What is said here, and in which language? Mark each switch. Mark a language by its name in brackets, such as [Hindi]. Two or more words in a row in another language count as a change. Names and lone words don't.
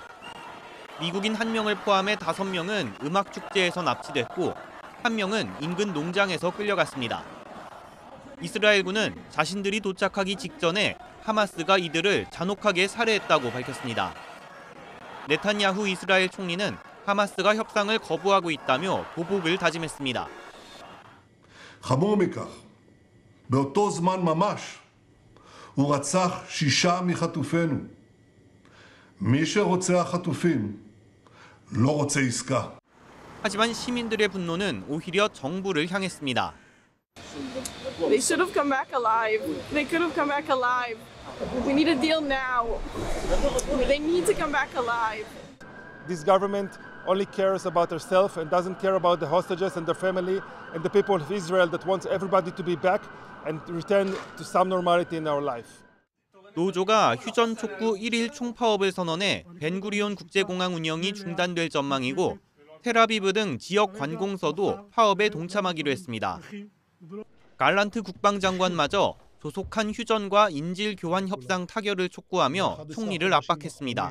[Korean] 미국인 1명을 포함해 5명은 음악 축제에서 납치됐고 1명은 인근 농장에서 끌려갔습니다. 이스라엘군은 자신들이 도착하기 직전에 하마스가 이들을 잔혹하게 살해했다고 밝혔습니다. 네탄야후 이스라엘 총리는 하마스가 협상을 거부하고 있다며 보복을 다짐했습니다. [Hebrew] חמור מכך, באותו זמן ממש הוא רצח 6 מחטופינו. מי שרוצח חטופים לא רוצה עסקה. [Korean] 하지만 시민들의 분노는 오히려 정부를 향했습니다. [English] They should have come back alive. They could have come back alive. We need a deal now. They need to come back alive. This government only cares about herself and doesn't care about the hostages and their family and the people of Israel that wants everybody to be back and return to some normality in our life. [Korean] 노조가 휴전 촉구 1일 총파업을 선언해 벤구리온 국제공항 운영이 중단될 전망이고 텔아비브 등 지역 관공서도 파업에 동참하기로 했습니다. 갈란트 국방장관마저 조속한 휴전과 인질 교환 협상 타결을 촉구하며 총리를 압박했습니다.